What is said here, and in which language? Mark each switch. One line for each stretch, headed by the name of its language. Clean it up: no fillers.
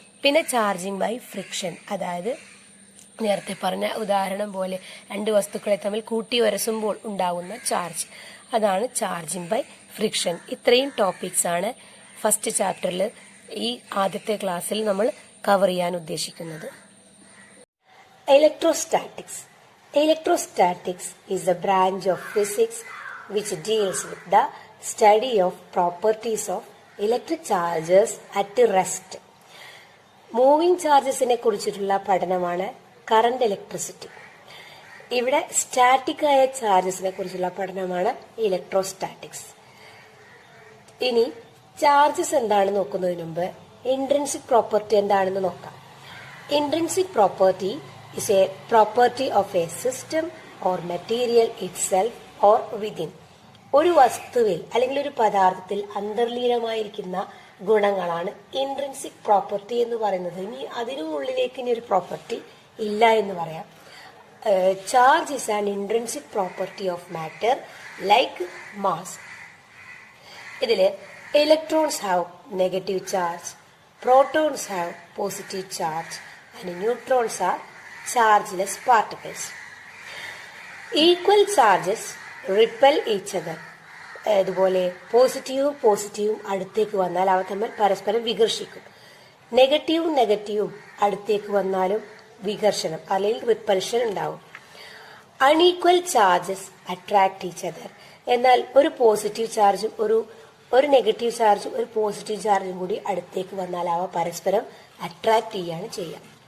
Malayalam: പിന്നെ charging by friction, അതായത് നേരത്തെ പറഞ്ഞ ഉദാഹരണം പോലെ രണ്ട് വസ്തുക്കളെ തമ്മിൽ കൂട്ടി ഉരസുമ്പോൾ ഉണ്ടാകുന്ന ചാർജ്, അതാണ് ചാർജിങ് ബൈ ഫ്രിക്ഷൻ. ഇത്രയും ടോപ്പിക്സ് ആണ് ഫസ്റ്റ് ചാപ്റ്ററിൽ ഈ ആദ്യത്തെ ക്ലാസ്സിൽ നമ്മൾ കവർ ചെയ്യാൻ ഉദ്ദേശിക്കുന്നത്.
English: Electrostatics. Electrostatics is a branch of physics which deals with the study of properties of electric charges at rest.
Malayalam: Moving ചാർജസിനെ കുറിച്ചിട്ടുള്ള പഠനമാണ് കറന്റ് ഇലക്ട്രിസിറ്റി. ഇവിടെ സ്റ്റാറ്റിക് ആയ ചാർജസിനെ കുറിച്ചുള്ള പഠനമാണ് ഇലക്ട്രോസ്റ്റാറ്റിക്സ്. ഇനി ചാർജസ് എന്താണെന്ന് നോക്കുന്നതിന് മുമ്പ് ഇൻട്രിൻസിക് പ്രോപ്പർട്ടി എന്താണെന്ന് നോക്കാം.
English: Intrinsic property is a property of a system or material itself or within.
Malayalam: ഒരു വസ്തുവിൽ അല്ലെങ്കിൽ ഒരു പദാർത്ഥത്തിൽ അന്തർലീനമായിരിക്കുന്ന ഗുണങ്ങളാണ് ഇൻട്രിൻസിക് പ്രോപ്പർട്ടി എന്ന് പറയുന്നത്. ഇനി അതിനുള്ളിലേക്ക് ഇനി ഒരു പ്രോപ്പർട്ടി ഇല്ല എന്ന് പറയാം.
English: Charge is an intrinsic property of matter like mass. ഇതില് electrons have negative charge, protons have positive charge and neutrons are chargeless particles. Equal charges repel each other.
Malayalam: അതുപോലെ പോസിറ്റീവും അടുത്തേക്ക് വന്നാൽ അവ തമ്മിൽ പരസ്പരം വികർഷിക്കും. നെഗറ്റീവും അടുത്തേക്ക് വന്നാലും വികർഷണം അല്ലെങ്കിൽ റിപ്പൽഷൻ ഉണ്ടാവും.
English: Unequal charges attract each other.
Malayalam: എന്നാൽ ഒരു പോസിറ്റീവ് ചാർജും ഒരു നെഗറ്റീവ് ചാർജും ഒരു പോസിറ്റീവ് ചാർജും കൂടി അടുത്തേക്ക് വന്നാൽ അവ പരസ്പരം അട്രാക്ട് ചെയ്യാണ് ചെയ്യുക.